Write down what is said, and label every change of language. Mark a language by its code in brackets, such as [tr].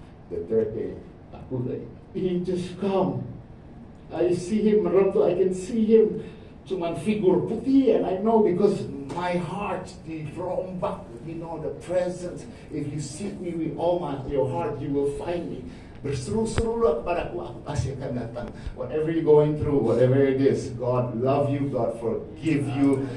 [en] The third day [id] aku lagi, [en] he just come. I see him [id] merentu, [en] I can see him. [id] Cuman figur putih, [en] and I know because my heart [id] dirombak, [en] you know, the presence. If you seek me with all your heart, you will find me. [id] Berseru-serulah kepadaku, aku pasti akan datang. [en] Whatever you're going through, whatever it is, God love you, God forgive you.